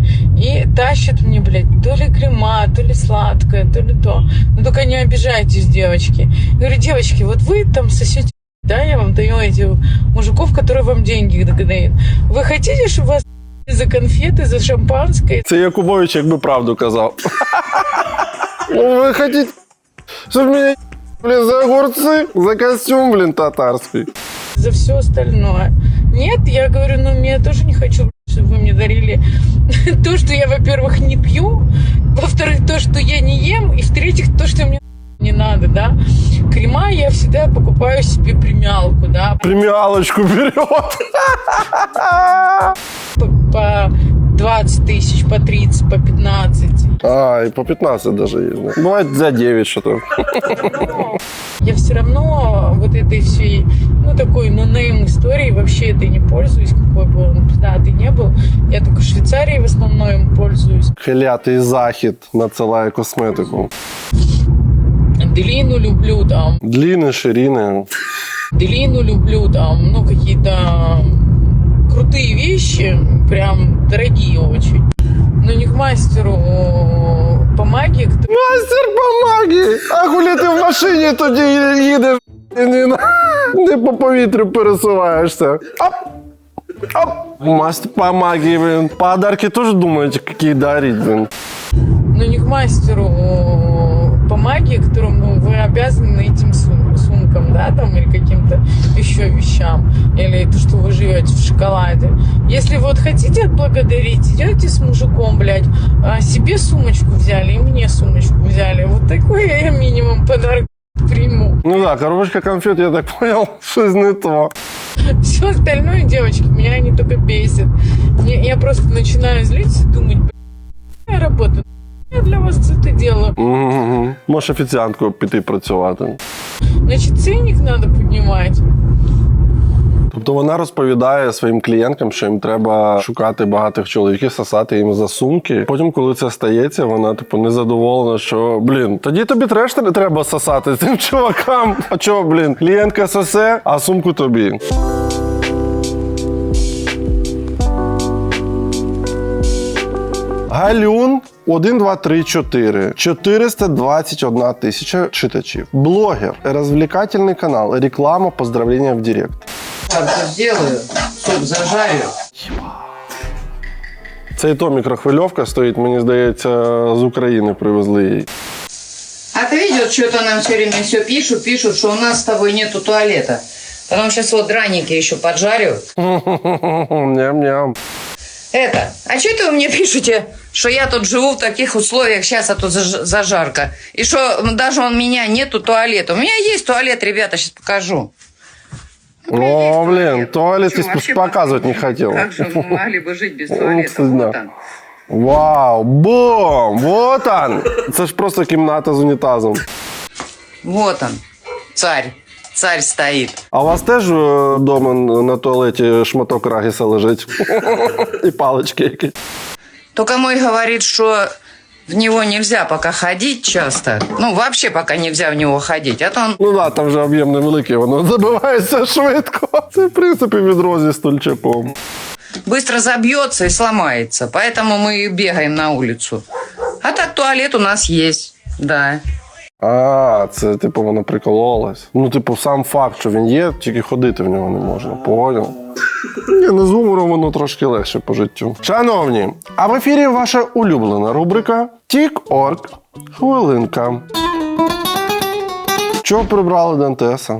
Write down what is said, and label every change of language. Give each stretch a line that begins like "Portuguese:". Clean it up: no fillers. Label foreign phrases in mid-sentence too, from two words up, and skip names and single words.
Russian: И тащат мне, блядь, то ли крема, то ли сладкое, то ли то. Ну только не обижайтесь, девочки. Я говорю, девочки, вот вы там сосете, да, я вам даю этих мужиков, которые вам деньги дают. Вы хотите, чтобы вас за конфеты, за шампанское?
Ukrainian: Це Якубович, якби правду казав.
Russian: Ви хотите, щоб мене за огурцы, за костюм, татарский. За все остальное. Нет, я говорю, я тоже не хочу, чтобы вы мне дарили то, что я, во-первых, не пью, во-вторых, то, что я не ем, и в-третьих, то, что мне не надо, да. Крема я всегда покупаю себе премиалку, да. Премиалочку берет. По 20 тысяч, по 30, по 15. И по 15 даже есть. Да. Бывает за 9 что-то. Я все равно вот этой всей, такой нонейм истории вообще этой не пользуюсь, какой бы он пиздатый не был. Я только в Швейцарии в основном им пользуюсь.
Ukrainian: Клятий захід надсилає косметику.
Russian: Делину люблю там. Длины, ширины. Делину люблю там, какие-то крутые вещи, прям дорогие очень. Но не к мастеру по магии.
Ukrainian: Мастер по магії! А коли ти в машині тоді їдеш, не по повітрю пересуваєшся. Оп! Мастер по магії,
Russian: блин. Подарки тоже думаете, какие дарить, блин. Но не к мастеру по магии, которому вы обязаны этим сумкам, да, там, или каким-то еще вещам, или то, что вы живете в шоколаде. Если вот хотите отблагодарить, идете с мужиком, блядь, себе сумочку взяли и мне сумочку взяли. Вот такой я минимум подарок приму. Ну да, коробочка конфет, я так понял, что не то. Все остальное, девочки, меня они только бесят. Я просто начинаю злиться и думать, блядь, я работаю. Я для вас це делаю.
Ukrainian: Можеш офіціанткою піти працювати. Значить, цінник треба піднімати. Тобто вона розповідає своїм клієнткам, що їм треба шукати багатих чоловіків, сосати їм за сумки. Потім, коли це стається, вона незадоволена, що, тоді тобі теж треба сосати цим чувакам. А чого, клієнтка сосе, а сумку тобі. Галюн 1, 2, 3, 4. 421 тисяча читачів.
Russian: Блогер, развлекательный канал, реклама, поздравления в директ. Сделаю, суп зажарю.
Ukrainian: Це і то мікрохвильовка стоїть, мені здається, з України привезли її.
Russian: А ты видел, что-то нам все время все пишут, что у нас с тобой нету туалета. Потом сейчас вот драники еще поджарю. Ням-ням. А что это вы мне пишете, что я тут живу в таких условиях, сейчас, а тут зажарка, и что даже у меня нету туалета. У меня есть туалет, ребята, сейчас покажу. О, туалет показывать не хотел. Как же мы могли бы жить без туалета? Вот он. Вау, бум! Вот он!
Ukrainian: Це ж просто кімната з унітазом.
Russian: Вот он, царь стоит.
Ukrainian: А у вас теж вдома на туалеті шматок рагіса лежить? І палички якісь?
Russian: Только мой говорит, что в него нельзя пока ходить часто. Вообще пока нельзя в него ходить. А то он...
Ukrainian: Ну да, там же об'єм невеликий, воно забивається швидко. Це, в принципі, відро зі стульчаком.
Russian: быстро забьется и сломается. Поэтому мы бегаем на улицу. А так туалет у нас есть, да.
Ukrainian: А, це типу воно прикололось. Ну, типу, сам факт, що він є, тільки ходити в нього не можна. Поняв? Ні, не з гумором воно трошки легше по життю. Шановні, а в ефірі ваша улюблена рубрика Тік-Орк. Хвилинка. Чого прибрали Дантеса?